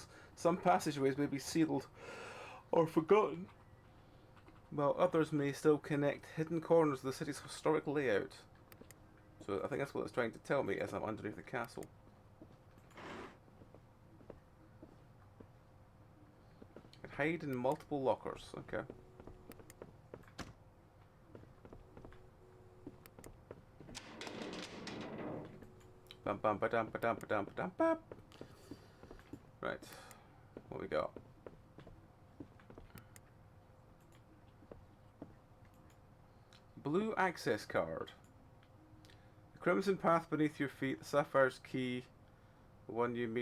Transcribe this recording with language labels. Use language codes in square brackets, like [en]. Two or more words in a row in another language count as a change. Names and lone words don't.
[en] Some passageways may be sealed or forgotten, while others may still connect hidden corners of the city's historic layout. So I think that's what it's trying to tell me as I'm underneath the castle. I can hide in multiple lockers, okay. Bam bam ba dam ba dam ba dam ba dam bam. Right, what we got? Blue access card. The crimson path beneath your feet, the sapphire's key, the one you meet.